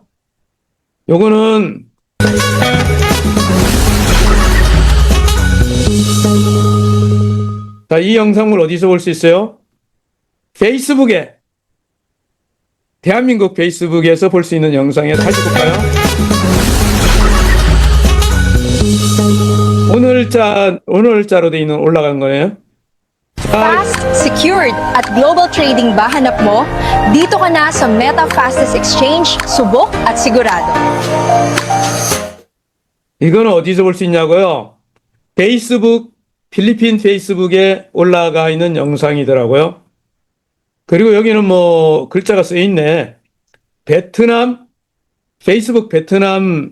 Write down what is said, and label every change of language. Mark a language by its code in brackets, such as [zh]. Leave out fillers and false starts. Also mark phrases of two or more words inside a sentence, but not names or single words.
[ko] 요거는 자, 이 영상물 어디서 볼 수 있어요? 페이스북에, 대한민국 페이스북에서 볼 수 있는 영상에 다시 볼까요? 오늘자로 돼 있는 올라간 거예요. [en] Fast, secured at global trading [tl] ba hanap mo? Dito ka na sa Meta Fastest Exchange, subok at sigurado. [ko] 이거는 어디서 볼 수 있냐고요? 페이스북, 필리핀 페이스북에 올라가 있는 영상이더라고요. 그리고 여기는 뭐 글자가 쓰여 있네. 베트남, 페이스북 베트남.